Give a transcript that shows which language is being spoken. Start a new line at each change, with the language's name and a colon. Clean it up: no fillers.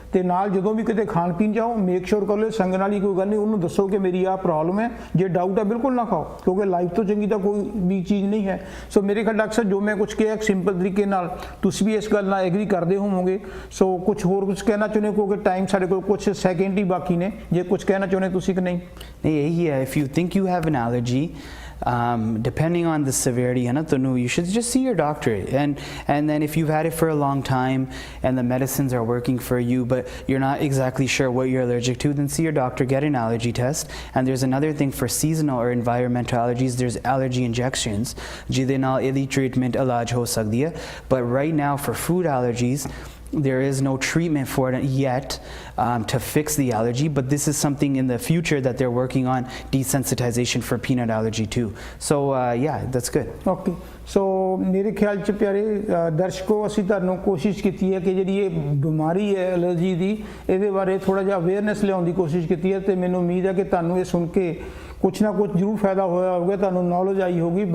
Punjabi: ਤੇ ਨਾਲ ਜਦੋਂ ਵੀ ਕਿਤੇ ਖਾਣ ਪੀਣ ਜਾਓ ਮੇਕ ਸ਼ੋਰ ਕਰ ਲਓ ਸੰਗਣ ਵਾਲੀ ਕੋਈ ਗੱਲ ਨਹੀਂ, ਉਹਨੂੰ ਦੱਸੋ ਕਿ ਮੇਰੀ ਆਹ ਪ੍ਰੋਬਲਮ ਹੈ, ਜੇ ਡਾਊਟ ਹੈ ਬਿਲਕੁਲ ਨਾ ਖਾਓ, ਕਿਉਂਕਿ ਲਾਈਫ ਤੋਂ ਚੰਗੀ ਤਾਂ ਕੋਈ ਵੀ ਚੀਜ਼ ਨਹੀਂ ਹੈ। ਸੋ ਮੇਰੇ ਖਿਆਲ ਅਕਸਰ ਜੋ ਮੈਂ ਕੁਝ ਕਿਹਾ ਸਿੰਪਲ ਤਰੀਕੇ ਨਾਲ ਤੁਸੀਂ ਵੀ ਇਸ ਗੱਲ ਨਾਲ ਐਗਰੀ ਕਰਦੇ ਹੋਵੋਗੇ। ਸੋ ਕੁਝ ਹੋਰ ਕੁਝ ਕਹਿਣਾ ਚਾਹੁੰਦੇ ਹੋ, ਕਿਉਂਕਿ ਟਾਈਮ ਸਾਡੇ ਕੋਲ ਕੁਝ ਸੈਕਿੰਡ ਹੀ ਬਾਕੀ ਨੇ, ਜੇ ਕੁਝ ਕਹਿਣਾ ਚਾਹੁੰਦੇ ਤੁਸੀਂ ਕਿ ਨਹੀਂ?
Hindi: नहीं यही है,
English: if you think you have an allergy, depending on the severity
Hindi: है ना, तो
English: you should just see your doctor, and then if you've had it for a long time and the medicines are working for you but you're not exactly sure what you're allergic to, then see your doctor, get an allergy test. And there's another thing for seasonal or environmental allergies, there's allergy injections
Punjabi: ਜਿਹਦੇ ਨਾਲ ਇਹਦੀ treatment ਇਲਾਜ ਹੋ ਸਕਦੀ ਹੈ।
English: But right now for food allergies there is no treatment for it yet to fix the allergy, but this is something in the future that they're working on, desensitization for peanut allergy too. So yeah, that's good.
Punjabi: Okay, ਸੋ ਮੇਰੇ ਖਿਆਲ 'ਚ ਪਿਆਰੇ ਦਰਸ਼ਕੋ, ਅਸੀਂ ਤੁਹਾਨੂੰ ਕੋਸ਼ਿਸ਼ ਕੀਤੀ ਹੈ ਕਿ ਜਿਹੜੀ ਇਹ ਬਿਮਾਰੀ ਹੈ ਐਲਰਜੀ ਦੀ, ਇਹਦੇ ਬਾਰੇ ਥੋੜ੍ਹਾ ਜਿਹਾ ਅਵੇਅਰਨੈਸ ਲਿਆਉਣ ਦੀ ਕੋਸ਼ਿਸ਼ ਕੀਤੀ ਹੈ, ਤੇ ਮੈਨੂੰ ਉਮੀਦ ਹੈ ਕਿ ਤੁਹਾਨੂੰ ਇਹ ਸੁਣ ਕੇ ਕੁਛ ਨਾ ਕੁਛ ਜ਼ਰੂਰ ਫਾਇਦਾ ਹੋਇਆ ਹੋਵੇਗਾ, ਤੁਹਾਨੂੰ ਨੌਲੇਜ ਆਈ ਹੋਗੀ।